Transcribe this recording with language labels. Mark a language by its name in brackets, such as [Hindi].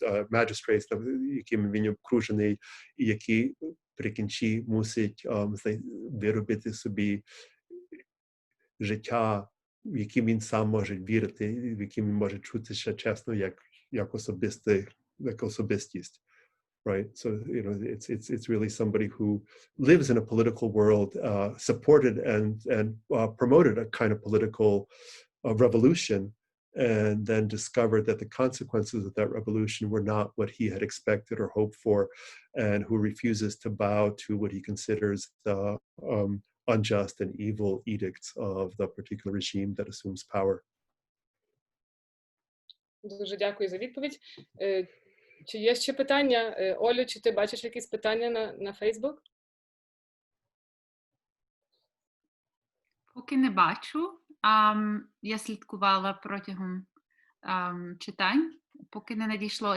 [Ukrainian] магістратам, яким він обкружений, і який при кінці мусить виробити собі життя, в яким він сам може вірити, в яким він може чутися чесно, як особистість. [English] Right? So, you know, it's really somebody who lives in a political world, supported and promoted a kind of political revolution, and then discovered that the consequences of that revolution were not what he had expected or hoped for, and who refuses to bow to what he considers the unjust and evil edicts of the particular regime that assumes power. [Ukrainian] Дуже дякую за відповідь. Чи є ще питання? Олю, чи ти бачиш якісь питання на Facebook? Поки не бачу. Я слідкувала протягом читань, поки не надійшло.